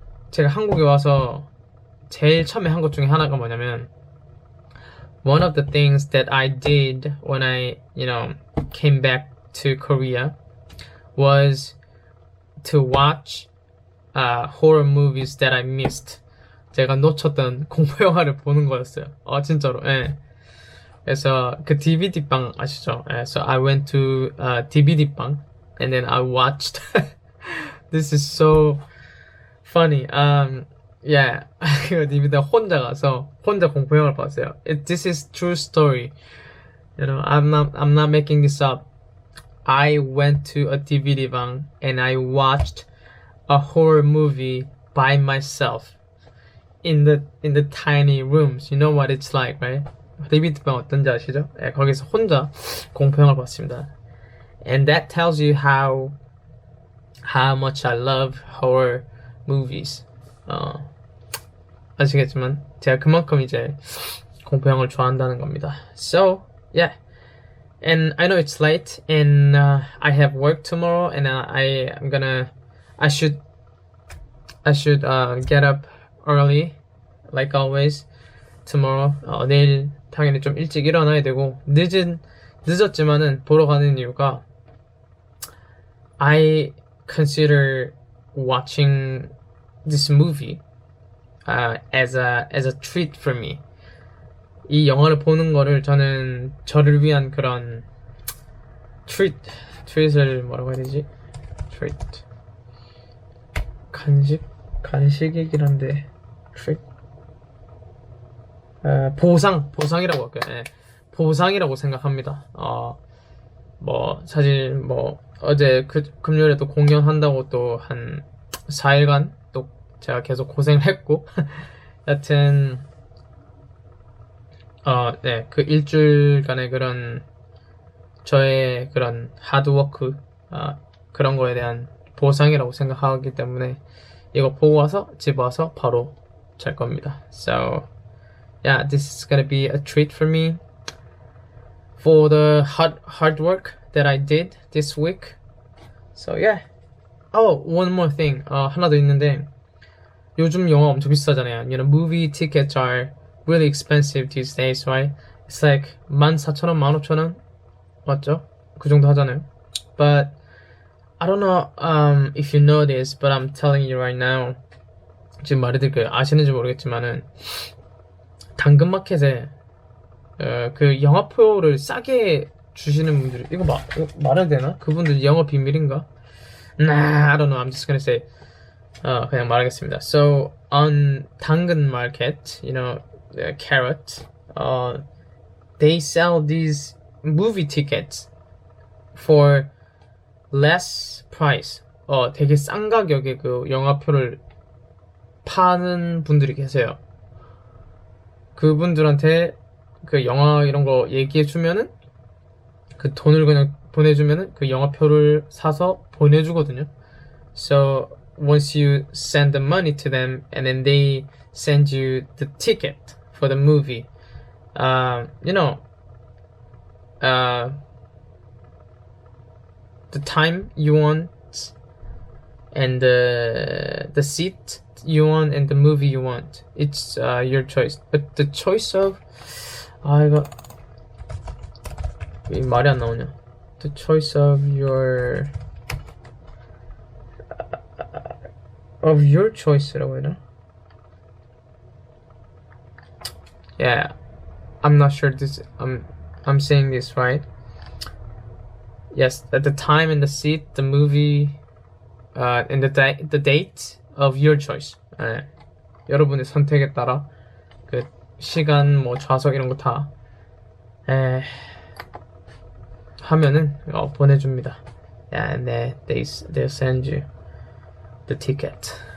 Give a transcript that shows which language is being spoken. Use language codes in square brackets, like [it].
[ko] 제가 한국에 와서 제일 처음에 한 것 중에 하나가 뭐냐면 [en] one of the things that I did when I came back to Korea was to watch horror movies that I missed. [ko] 제가 놓쳤던 공포 영화를 보는 거였어요. 진짜로. 예. 그래서 그 DVD 방 아시죠? 예. [en] So I went to DVD 방 and then I watched. This is so funny. [ko] Yeah, 그 DVD 혼자 가서 혼자 공포 영화를 봤어요. [en] This is true story. I'm not making this up. I went to a DVD 방 and I watched a horror movie by myself in the tiny rooms. You know what it's like, right? [ko] DVD 방 어떤지 아시죠? 네, 거기서 혼자 공포 영화를 봤습니다. [en] And that tells you how much I love horror movies. [ko] 아시겠지만 제가 그만큼 이제 공포 영화를 좋아한다는 겁니다. [en] So yeah, and I know it's late, and I have work tomorrow, and I should get up early, like always, tomorrow. [ko] 내일 당연히 좀 일찍 일어나야 되고 늦었지만은 보러 가는 이유가 [en] I consider watching this movie as a treat for me. [ko] 이 영화를 보는 거를 저는 저를 위한 그런 treat을 뭐라고 해야 되지? treat 간식이긴 한데 treat 보상이라고 할게요. 네. 보상이라고 생각합니다. 사실 어제 금요일에 또 공연한다고 또 한 4일간 또 제가 계속 고생을 했고 여튼 네, 그 일주일간의 그런 저의 그런 하드워크 그런 거에 대한 보상이라고 생각하기 때문에 이거 보고 와서 집 와서 바로 잘 겁니다. [en] So yeah, this is gonna be a treat for me for the hard work that I did this week. So yeah. Oh, one more thing. [ko] 하나 더 있는데 요즘 영화 엄청 비싸잖아요. [en] Movie tickets are really expensive these days, right? It's like 14,000원, 15,000원. [ko] 맞죠? 그 정도 하잖아요. [en] But I don't know if you know this, but I'm telling you right now. [ko] 지금 말해드릴게요. 아시는지 모르겠지만은 당근마켓에 그 영화표를 싸게 주시는 분들이 이거 말해도 되나? 그분들 영어 비밀인가? [en] Nah, I don't know. I'm just gonna say [ko] 그냥 말하겠습니다. [en] So on 당근 market, you know, carrot, they sell these movie tickets for less price. [ko] 되게 싼 가격에 그 영화표를 파는 분들이 계세요. 그분들한테 그 영화 이런 거 얘기해 주면은 그 돈을 그냥 보내주면은 그 영화표를 사서 보내주거든요. [en] So once you send the money to them and then they send you the ticket for the movie, you know, the time you want and the seat you want and the movie you want. It's your choice. But the choice of [ko] 이거 이 말이 안 나오냐? [en] The choice of your choice [ko] 라고 해나? [en] Yeah, I'm not sure this. I'm saying this right. Yes, at the time and the seat, the movie, and the date of your choice. [ko] 여러분의 선택에 따라 그 시간, 뭐 좌석 이런 거 다 하면은 보내줍니다. [en] Yeah, and they'll send you the ticket.